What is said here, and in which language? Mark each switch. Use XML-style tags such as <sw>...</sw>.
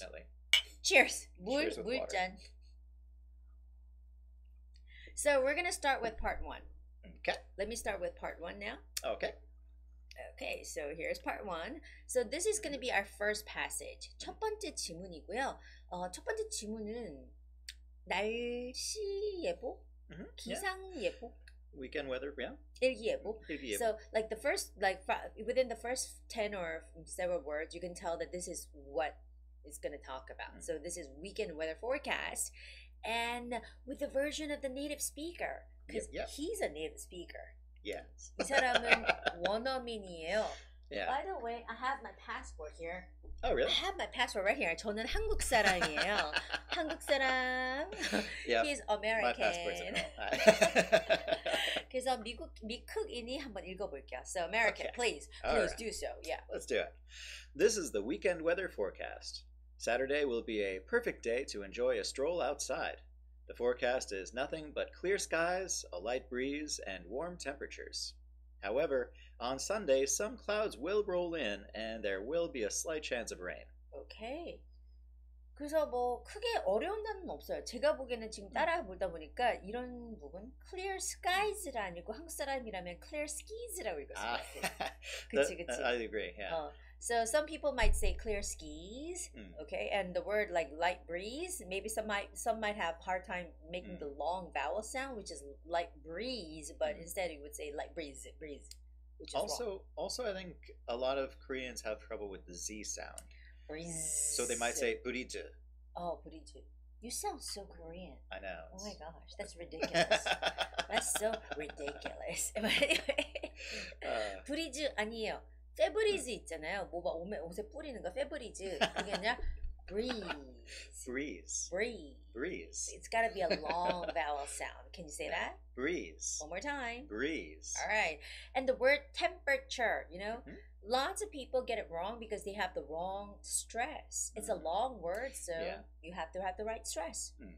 <en>Unfortunately. Cheers. Cheers with water.</en> <ko>물잔.</ko> <en>So we're gonna start with part 1. Okay. Let me start with part 1 now. Okay. Okay, so here's part 1. So this is going to be our first passage.</en> <ko>첫 번째 지문이고요. 첫 번째 지문은 날씨 예보, 기상 예보,</ko> <en>weekend weather, yeah.</en> <ko>일기예보.</ko> <en>So like the first, within the first 10 or several words, you can tell that this is what it's going to talk about. So this is weekend weather forecast, and with the version of the native speaker, because he's a native speaker. Yes.</en> <ko>이 사람은 원어민이에요.</ko> <en>Yeah. By the way, I have my passport here. Oh, really? I have my passport right here.</en> <ko>저는 한국 사람이에요. 한국 사람.</ko> <en>Yep. He's American. My passport's at home.</en> <ko>그래서 미국인이 한번 읽어볼게요.</ko> <en>So American, Okay. please right. do so. Yeah. Let's do it. This is the weekend weather forecast. Saturday will be a perfect day to enjoy a stroll outside. The forecast is nothing but clear skies, a light breeze, and warm temperatures. However, on Sunday, some clouds will roll in, and there will be a slight chance of rain. Okay.</en> <ko>그래서 뭐 크게 어려운 단어는 없어요. 제가 보기에는 지금 따라 보다 보니까 이런 부분 clear skies가 아니고 한국 사람이라면 clear skies라고 읽었을 것 같아요. 그치.</ko> <en>I agree, yeah. So some people might say clear skies, okay, and the word like light breeze. Maybe some might have hard time making the long vowel sound, which is light breeze, but instead you would say light breeze, which is wrong. Also, I think a lot of Koreans have trouble with the Z sound. Breeze. So they might say buriju. Oh, buriju. You sound so Korean. I know. Oh my gosh, that's ridiculous. That's so ridiculous. But anyway, buriju</en> <ko>아니에요. 페브리즈 있잖아요. 옷에 뿌리는 거 페브리즈. 그게 아니라 breeze.</ko> <en>Breeze. It's got to be a long vowel sound. Can you say that? Breeze. One more time. Breeze. All right. And the word temperature, lots of people get it wrong because they have the wrong stress. It's a long word, so you have to have the right stress.</en>